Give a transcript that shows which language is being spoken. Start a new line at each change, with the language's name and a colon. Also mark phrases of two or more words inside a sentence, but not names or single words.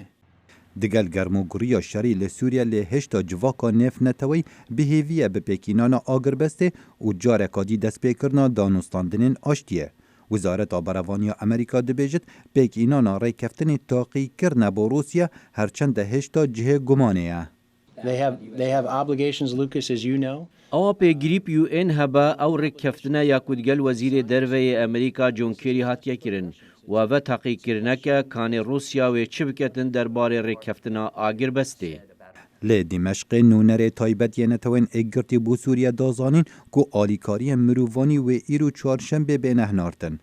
Kurdish: Digel germogiriya şerî li Sûriye lê hêşta civaka nefneteweyî bihêviye bi pêkînana agirbestê û careka dî destpêkirina danûstandinên aştiye. Wizareta Berevaniya Amerîka dibêjit pêkînana rêkeftinê taqîkirine bo Rusya herçend de hêşta cihê gumanê ye.
English: They have obligations, Lucas, as you know.
Kurdish: Ewa pêgirî UN hebe ew rêkeftina ya ku digel Wezîrê Derveyê Amerîka John Kerry hatiye kirin. Ve ve taqîkirineke kanê Rusya wê çi biketin derbarê rêkeftina agirbestê. Lê Dîmeşqê nûnerê taybet yê netewên êgirtî bo Sûriye dazanîn ku alîkariyên mirovanî wê îro çarşembê bêne hinartin.